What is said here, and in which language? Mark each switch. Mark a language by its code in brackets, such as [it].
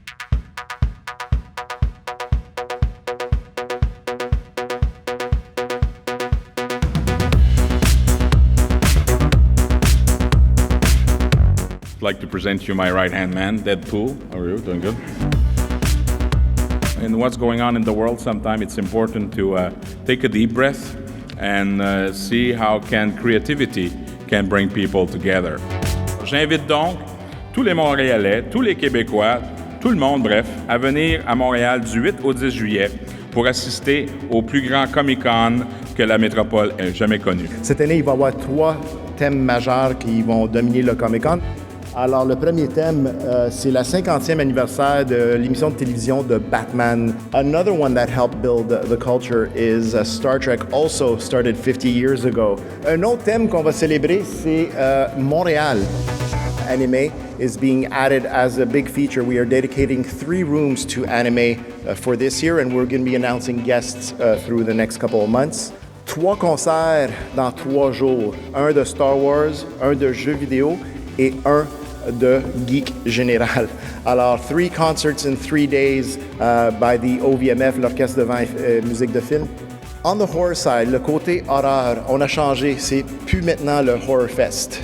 [en] I'd like to present you my right-hand man, Deadpool. How are you? Doing good? In what's going on in the world, sometimes it's important to take a deep breath and see how creativity can bring people together. [fr] J'invite donc tous les Montréalais, tous les Québécois, tout le monde, bref, à venir à Montréal du 8 au 10 juillet pour assister au plus grand Comic-Con que la métropole ait jamais connu. Cette année, il va y avoir 3 thèmes majeurs qui vont dominer le Comic-Con. Alors, le premier thème, c'est la 50e anniversaire de l'émission de télévision de Batman. [en] Another one that helped build the culture is Star Trek, also started 50 years ago. [fr] Un autre thème qu'on va célébrer, c'est Montréal. [en] Anime is being added as a big feature. We are dedicating 3 rooms to anime for this year, and we're going to be announcing guests through the next couple of months. [fr] 3 concerts dans 3 jours. Un de Star Wars, un de jeux vidéo et un de geek général. [en] Alors, 3 concerts in 3 days by the OVMF, l'Orchestre de vent et musique de film. On the horror side, [fr] le côté horreur, on a changé. C'est plus maintenant le Horror Fest.